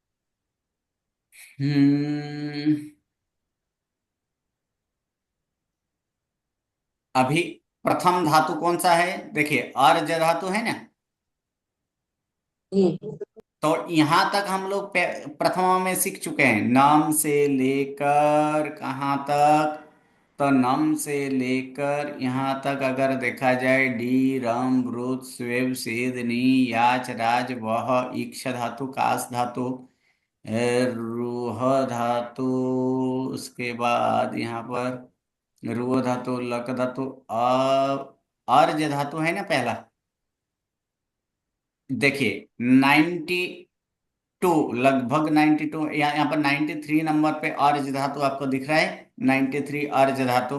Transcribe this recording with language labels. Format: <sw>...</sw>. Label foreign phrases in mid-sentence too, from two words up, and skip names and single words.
<hi>हम्म अभी प्रथम धातु कौन सा है, देखिए अर्ज धातु है ना। जी तो यहां तक हम लोग प्रथमा में सीख चुके हैं, नाम से लेकर कहाँ तक, तो नम से लेकर यहाँ तक अगर देखा जाए डी रम ब्रुत स्वेब सेद नी याच राज वह ईक्ष धातु कास धातु रूह धातु, उसके बाद यहाँ पर रूह धातु लक धातु अर्ज धातु है ना पहला। देखिए 92, लगभग 92, यहाँ पर 93 नंबर पे अर्ज धातु आपको दिख रहा है, 93 अर्ज धातु।</hi>